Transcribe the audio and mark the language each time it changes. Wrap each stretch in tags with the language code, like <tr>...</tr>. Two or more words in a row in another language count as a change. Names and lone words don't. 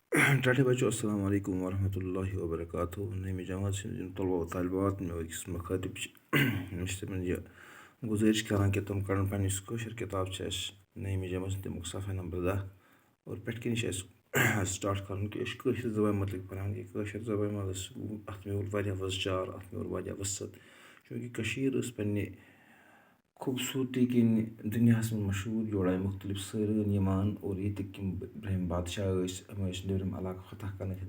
<ks>ٹاٹے بچو</ks> <ar>السلام علیکم ورحمۃ اللہ وبرکاتہ</ar> <ks>نٔیمہِ جماعت سٕنٛدۍ یِم طلبہ و طالبات مےٚ أکِس مخٲطِب چھِ مےٚ چھِ تِمَن یہِ گُزٲرِش کَران کہِ تِم کَرَن پنٛنہِ یُس کٲشِر کِتاب چھِ اَسہِ نٔیمہِ جماعت تَمیُک صفحہ نمبر 10 اور پٮ۪ٹھ کَنۍ چھِ اَسہِ سٹاٹ کَرُن کہِ أسۍ چھِ کٲشِر زبانہِ متعلق پَران کہِ کٲشِر زبانہِ منٛز اَتھ میوٗل واریاہ وۄزجار اَتھ میوٗل واریاہ وُصعت چوٗنٛکہِ کٔشیٖر ٲس پنٛنہِ خوٗبصوٗرتی کِنۍ دُنیاہَس منٛز مشہوٗر یور آیہِ مُختلِف سٲلٲنۍ یِوان اور ییٚتِکۍ یِم برٛونٛہِم بادشاہ ٲسۍ یِم ٲسۍ نیٚبرِم علاقہٕ فتح کَرنہٕ خٲطرٕ</ks>